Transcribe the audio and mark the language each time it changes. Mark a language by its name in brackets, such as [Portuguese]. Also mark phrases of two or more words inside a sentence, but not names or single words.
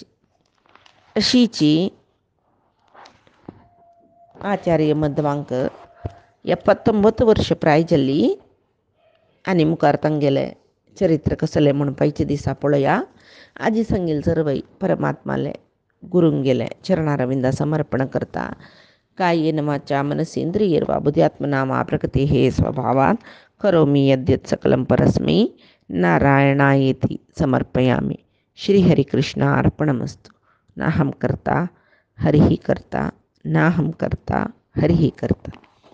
[Konkani] अशीची आचार्य मध्वांक 79 वर्ष प्राय जाल्ली आनी मुखार तांगेलें चरित्र कसलें म्हूण पायचे दिसा पळोवया. आजी सांगेल सर्वय परमात्माले गुरूंक गेले चरणारविंदा समर्पण करता. [Sanskrit] कायेन वाचा मनसेंद्रियैर्वा बुद्ध्यात्मना वा प्रकृतेः स्वभावात् करोमि यद्यत् सकलं परस्मै नारायणायेति समर्पयामि. श्रीहरिकृष्णार्पणमस्तु. नाहं कर्ता हरिः कर्ता नाहं कर्ता हरिः कर्ता.